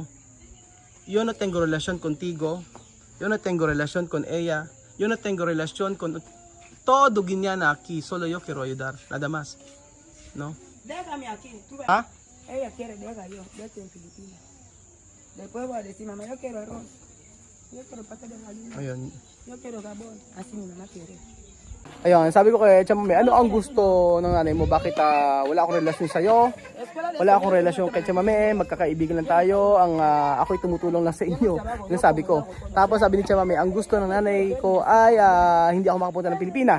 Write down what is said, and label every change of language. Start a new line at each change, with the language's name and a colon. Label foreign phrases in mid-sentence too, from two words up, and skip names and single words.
Spanish: Yo no tengo relación contigo, yo no tengo relación con ella, yo no tengo relación con todo Guineana aquí, solo yo quiero ayudar, nada más. ¿No? Déjame aquí. Tú ves. ¿Ah? Ella quiere, yo estoy en Filipinas. Después voy a decir, mamá, yo quiero arroz. Yo quiero pasta de gallina. Ayun. Yo quiero gabón. Así mi mamá quiere.
Filipino: Ayun, sabi ko kay Chamame, ano ang gusto ng nanay mo? Bakit wala akong relasyon sa'yo? Wala akong relasyon kay Chamame, magkakaibigan lang tayo, ako'y tumutulong lang sa inyo. Yung sabi ko. Tapos sabi ni Chamame, ang gusto ng nanay ko ay hindi ako makapunta ng Pilipinas.